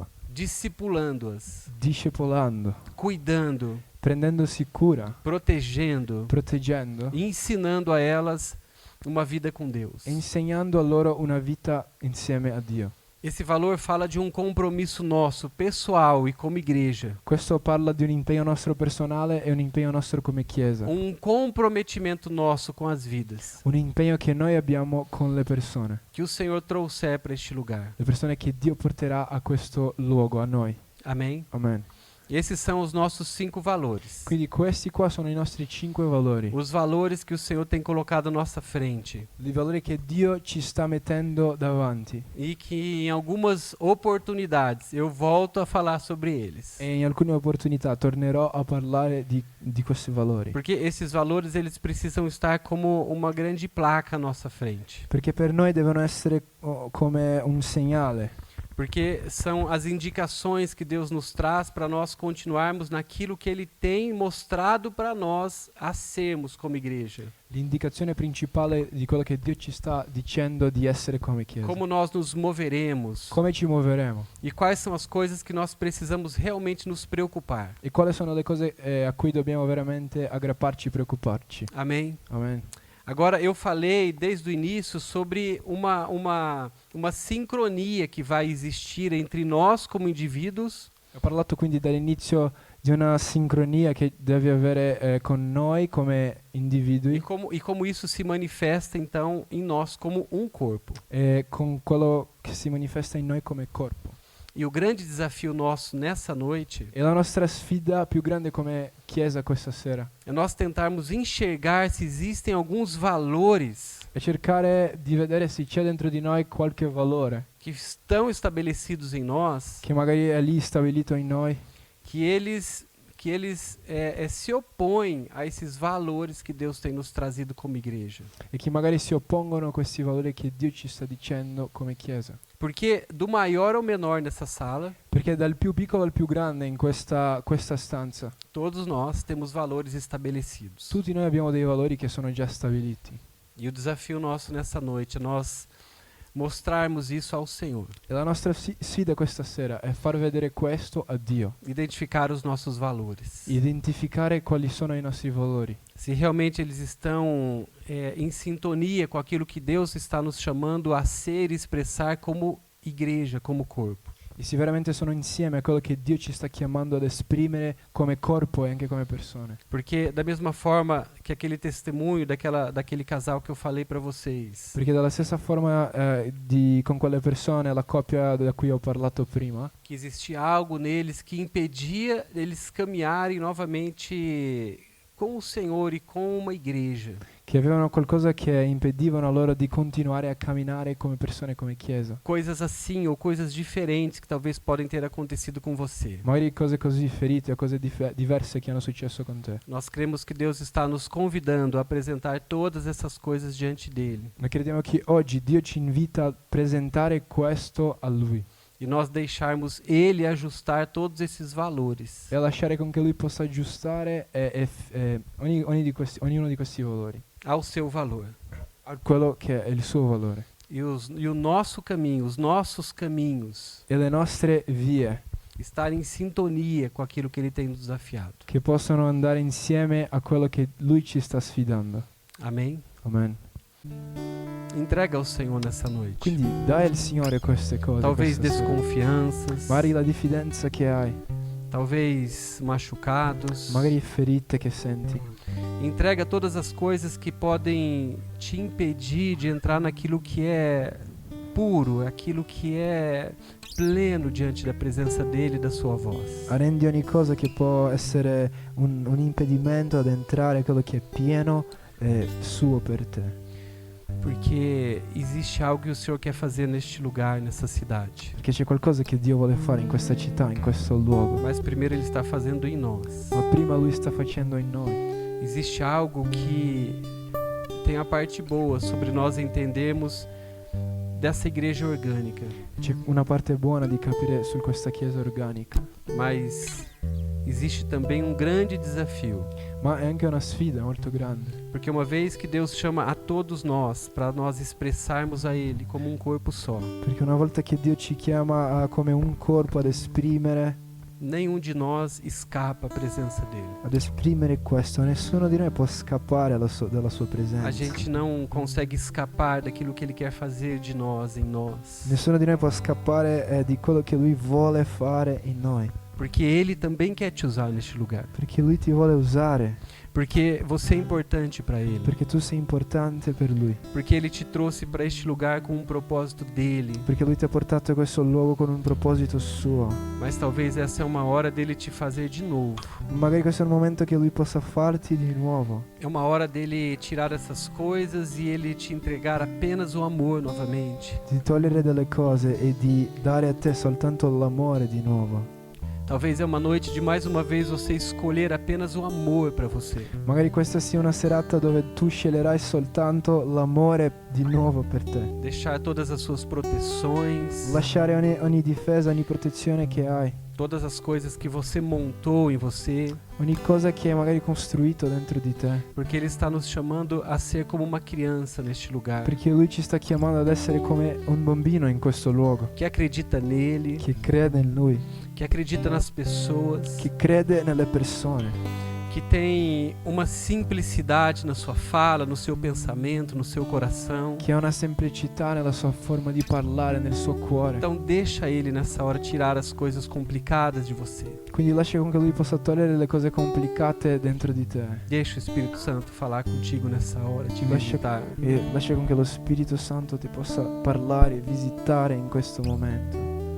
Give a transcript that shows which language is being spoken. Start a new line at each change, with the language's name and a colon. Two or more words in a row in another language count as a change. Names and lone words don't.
Portuguese: discipulando-as,
Italian: discepolando,
Portuguese: cuidando,
Italian: prendendosi cura,
Portuguese: protegendo,
Italian: proteggendo
Portuguese: e ensinando a elas uma vida com Deus.
Italian: e insegnando a loro una vita insieme a Dio.
Portuguese: Esse valor fala de um compromisso nosso, pessoal e como igreja.
Italian: Questo parla di un impegno nostro personale e un impegno nostro come Chiesa,
Portuguese: Um comprometimento nosso com as vidas
Italian: un impegno che noi abbiamo con le persone,
Portuguese: que o Senhor trouxer para este lugar.
Italian: le persone che Dio porterà a questo luogo, a noi.
Portuguese: Amém?
Italian: Amen.
Portuguese: Esses são os nossos 5 valores.
Italian: Quindi questi qua sono i nostri 5 valori,
Portuguese: Os valores que o Senhor tem colocado à nossa frente
Italian: i valori che Dio ci sta mettendo davanti,
Portuguese: e que em algumas oportunidades eu volto a falar sobre eles.
Italian: e in alcune opportunità tornerò a parlare di questi valori,
Portuguese: Porque esses valores eles precisam estar como uma grande placa à nossa frente.
Italian: perché per noi devono essere come un segnale,
Portuguese: Porque são as indicações que Deus nos traz para nós continuarmos naquilo que Ele tem mostrado para nós a sermos como igreja.
Italian: L'indicazione principale di quello che Dio ci sta dicendo di essere come Chiesa.
Portuguese: Como nós nos moveremos
Italian: Come ci muoveremo
Portuguese: e quais são as coisas que nós precisamos realmente nos preocupar.
Italian: e quali sono le cose a cui dobbiamo veramente aggrapparci e preoccuparci.
Portuguese: Amém?
Italian: Amen.
Portuguese: Agora, eu falei desde o início sobre uma sincronia que vai existir entre nós como indivíduos
Italian: Ho parlato quindi dall'inizio di una sincronia che deve avere con noi come individui
Portuguese: e como isso se manifesta, então, em nós como um corpo.
Italian: e con quello che si manifesta in noi come corpo.
Portuguese: E o grande desafio nosso nessa noite
Italian: E la nostra sfida più grande come Chiesa questa sera
Portuguese: é nós tentarmos enxergar se existem alguns valores
Italian: è cercare di vedere se c'è dentro di noi qualche valore
Portuguese: que estão estabelecidos em nós,
Italian: che magari è lì stabilito in noi,
Portuguese: que eles se opõem a esses valores que Deus tem nos trazido como igreja.
Italian: e che magari si oppongono a questi valori che Dio ci sta dicendo come Chiesa.
Portuguese: Porque do maior ao menor nessa sala,
Italian: Perché dal più piccolo al più grande in questa stanza,
Portuguese: todos nós temos valores estabelecidos.
Italian: tutti noi abbiamo dei valori che sono già stabiliti.
Portuguese: E o desafio nosso nessa noite é nós mostrarmos isso ao Senhor,
Italian: E la nostra sfida questa sera è far vedere questo a Dio,
Portuguese: identificar os nossos valores.
Italian: identificare quali sono i nostri valori,
Portuguese: Se realmente eles estão em sintonia com aquilo que Deus está nos chamando a ser e expressar como igreja, como corpo.
Italian: e se veramente sono insieme a quello che Dio ci sta chiamando ad esprimere come corpo e anche come persone.
Portuguese: Porque da mesma forma que aquele testemunho daquele casal que eu falei para vocês,
Italian: Perché dalla stessa forma con quelle persone, la coppia da cui ho parlato prima,
Portuguese: que existia algo neles que impedia eles caminharem novamente com o Senhor e com uma igreja.
Italian: che avevano qualcosa che impedivano loro di continuare a camminare come persone, come Chiesa.
Portuguese: Coisas assim ou coisas diferentes que talvez podem ter acontecido com você.
Italian: Magari cose così ferite o cose diverse che hanno successo con te.
Portuguese: Nós cremos que Deus está nos convidando a apresentar todas essas coisas diante dele.
Italian: Ma crediamo che oggi Dio ci invita a presentare questo a Lui
Portuguese: E nós deixarmos Ele ajustar todos esses valores
Italian: e a lasciare con che Lui possa aggiustare ognuno di questi valori
Portuguese: ao seu valor.
Italian: a quello che è il suo valore.
Portuguese: E o nosso caminho, os nossos caminhos,
Italian: E le nostre vie
Portuguese: estar em sintonia com aquilo que Ele tem nos desafiado.
Italian: che possono andare insieme a quello che Lui ci sta sfidando.
Portuguese: Amém?
Italian: Amen.
Portuguese: Entrega ao Senhor nessa noite.
Italian: Quindi dai al Signore queste cose.
Portuguese: Talvez
Italian: questa sera.
Portuguese: desconfianças,
Italian: Magari la diffidenza che hai,
Portuguese: talvez machucados.
Italian: magari ferite che senti.
Portuguese: Entrega todas as coisas que podem te impedir de entrar naquilo que é puro, aquilo que é pleno diante da presença dele e da sua voz.
Italian: Arrendi ogni cosa che può essere un impedimento ad entrare, quello che è pieno suo per te.
Portuguese: Porque existe algo que o Senhor quer fazer neste lugar, nessa cidade.
Italian: Perché c'è qualcosa che Dio vuole fare in questa città, in questo luogo.
Portuguese: Mas primeiro Ele está fazendo em nós.
Italian: Ma prima Lui sta facendo in noi.
Portuguese: Existe algo que tem a parte boa sobre nós entendermos dessa igreja orgânica.
Italian: C'è una parte buona di capire su questa chiesa organica.
Portuguese: Mas existe também um grande desafio.
Italian: Ma è anche una sfida molto grande.
Portuguese: Porque uma vez que Deus chama a todos nós para nós expressarmos a Ele como um corpo só,
Italian: Perché una volta che Dio ci chiama come un corpo ad esprimere
Portuguese: nenhum de nós escapa à presença dele.
Italian: questo, nessuno di noi può scappare dalla sua
Portuguese: A
Italian: presenza.
Portuguese: gente não consegue escapar daquilo que Ele quer fazer de nós, em nós.
Italian: Nessuno di noi può scappare di quello che Lui vuole fare in noi.
Portuguese: Porque Ele também quer te usar neste lugar.
Italian: Perché Lui ti vuole usare.
Portuguese: Porque você é importante para Ele.
Italian: Perché tu sei importante per Lui.
Portuguese: Porque Ele te trouxe para este lugar com um propósito dele.
Italian: Perché Lui ti ha portato a questo luogo con un proposito suo.
Portuguese: Mas talvez essa é uma hora dele te fazer de novo.
Italian: Magari questo è il momento che Lui possa farti di nuovo.
Portuguese: É uma hora dele tirar essas coisas e Ele te entregar apenas o amor novamente.
Italian: Di togliere delle cose e di dare a te soltanto l'amore di nuovo.
Portuguese: Talvez é uma noite de mais uma vez você escolher apenas o amor para você.
Italian: Magari questa sia una serata dove tu sceglierai soltanto l'amore di nuovo per te.
Portuguese: Deixar todas as suas proteções,
Italian: Lasciare ogni difesa, ogni protezione che hai,
Portuguese: todas as coisas que você montou em você,
Italian: ogni cosa che hai magari costruito dentro di te.
Portuguese: porque Ele está nos chamando a ser como uma crianza neste lugar,
Italian: Perché Lui ci sta chiamando ad essere come un bambino in questo luogo,
Portuguese: que acredita nele,
Italian: che crede in Lui,
Portuguese: que acredita nas pessoas,
Italian: che crede nelle persone,
Portuguese: que tem uma simplicidade na sua fala, no seu pensamento, no seu coração.
Italian: che ha una semplicità nella sua forma di parlare, nel suo cuore.
Portuguese: Então deixa Ele nessa hora tirar as coisas complicadas de você.
Italian: Quindi lascia con che Lui possa togliere le cose complicate dentro di te.
Portuguese: Deixa o Espírito Santo falar contigo nessa hora, te
Italian: Lascia,
Portuguese: visitar.
Italian: e lascia con che lo Spirito Santo ti possa parlare e visitare in questo momento.